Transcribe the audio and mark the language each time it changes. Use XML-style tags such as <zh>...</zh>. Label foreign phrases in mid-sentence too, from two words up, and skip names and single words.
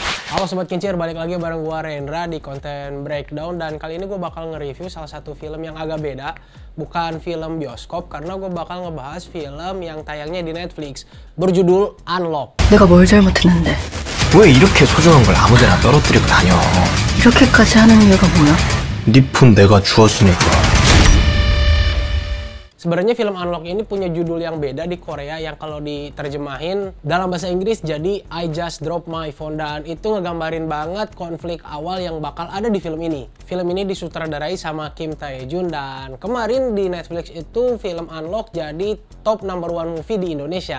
<id>Halo Sobat Kincir, balik lagi bareng gua Rendra di konten Breakdown. Dan kali ini gue bakal nge-review salah satu film yang agak beda. Bukan film bioskop, karena gue bakal ngebahas film yang tayangnya di Netflix berjudul Unlock.</id> <ko>내가 뭘 잘못했는데 왜 이렇게 소중한 걸 아무데나 떨어뜨리고 다녀? 이렇게까지 하는 이유가 뭐야? 네 폰 내가 주웠으니까.</ko> <id>Sebenarnya film Unlock ini punya judul yang beda di Korea yang kalau diterjemahin dalam bahasa Inggris jadi I Just Drop My Phone, dan itu ngegambarin banget konflik awal yang bakal ada di film ini. Film ini disutradarai sama Kim Tae-jun, dan kemarin di Netflix itu film Unlock jadi</id> <en>top number 1 movie</en> <id>di Indonesia.</id>